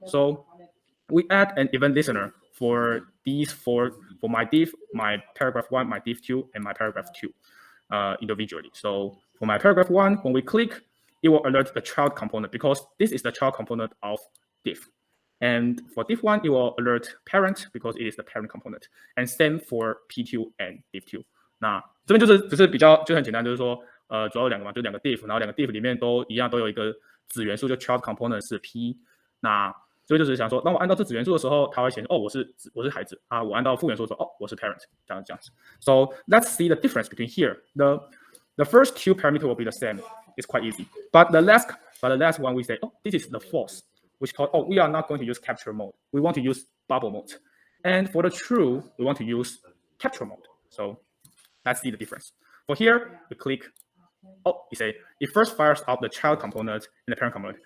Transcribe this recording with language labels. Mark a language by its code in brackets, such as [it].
[en] So we add an event listener for these four, for my div, my paragraph 1, my div 2, and my paragraph 2 individually. So for my paragraph 1, when we click, it will alert the child component because this is the child component of div. And for div 1, it will alert parent because it is the parent component. And same for P2 and div 2. [zh] 那这边只是比较就很简单，就是说主要有两个嘛，就两个 div， 然后两个 div 里面都一样，都有一个子元素，就 child component 是 P。那所以就是想说，当我按到这子元素的时候，它会显示哦，我是孩子啊。我按到副元素的时候，哦，我是 parent， 这样子。 [en] So let's see the difference between here. The first two parameters will be the same. It's quite easy. But the last one we say, oh, this is the false, which called, oh, we are not going to use capture mode. We want to use bubble mode. And for the true, we want to use capture mode. So let's see the difference. For here, we click, oh, it first fires out the child component and the parent component.